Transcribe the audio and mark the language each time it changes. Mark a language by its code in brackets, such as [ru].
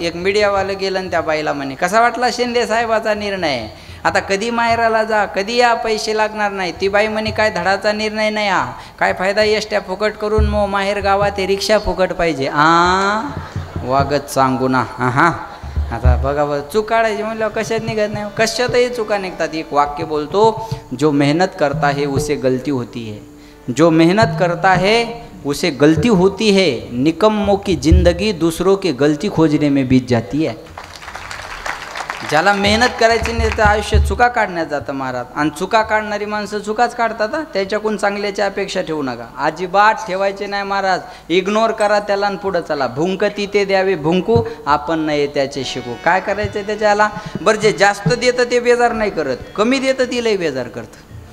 [mr] एक मीडियावालं गेलं आणि त्या बाईला म्हणे, कसा वाटला शिंदे साहेबाचा निर्णय, आता कधी माहेराला जा, कधी या, पैसे लागणार नाही। ती बाई म्हणे, काय धडाचा निर्णय नाही हा, काय फायदा एसट्या फुकट करून, मग माहेर गावात रिक्षा फुकट पाहिजे। वागत सांगू ना, हां आता बघा बरं, चूक काढायची म्हणल्यावर कशात निघत नाही, कशातही चुका निघतात। एक वाक्य बोलतो, [hi] जो मेहनत करता है उसे गलती होती है, जो मेहनत करता है उसे गलती होती है, निकम्मों की जिंदगी दूसरों की गलती खोजने में बीत जाती है। [mr] ज्याला मेहनत करायची नाही तर आयुष्य चुका काढण्यात जातं महाराज. आणि चुका काढणारी माणसं चुकाच काढतात. त्याच्याकडून चांगल्याची अपेक्षा ठेवू नका, अजिबात ठेवायचे नाही महाराज. इग्नोर करा त्याला आणि पुढं चला. भुंकती ते द्यावे भुंकू, आपण नाही त्याचे शिकू. काय करायचं त्याच्याला? बरं, जे जास्त देतं ते बेजार नाही करत, कमी देतं तिलाही बेजार करतं.